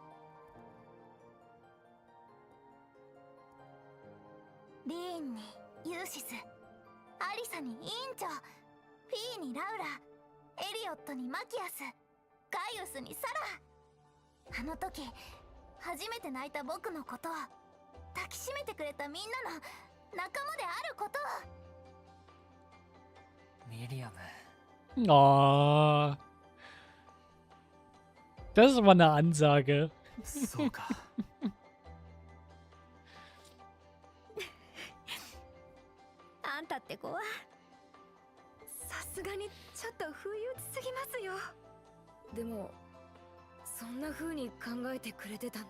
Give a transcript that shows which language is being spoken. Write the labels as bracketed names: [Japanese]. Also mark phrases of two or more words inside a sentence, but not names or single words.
[Japanese] リーンにユーシス、アリサに委員長、フィーにラウラ、エリオットにマキアス、ガイウスにサラ。あの時初めて泣いた僕のことを、抱きしめてくれたみんなの仲間であることを。ミリアム。 Oh. [German] Das ist aber eine Ansage. [Japanese] そうか。あんたって子はさすがにちょっと不意打ちすぎますよ。でもそんな風に考えてくれてたんだ。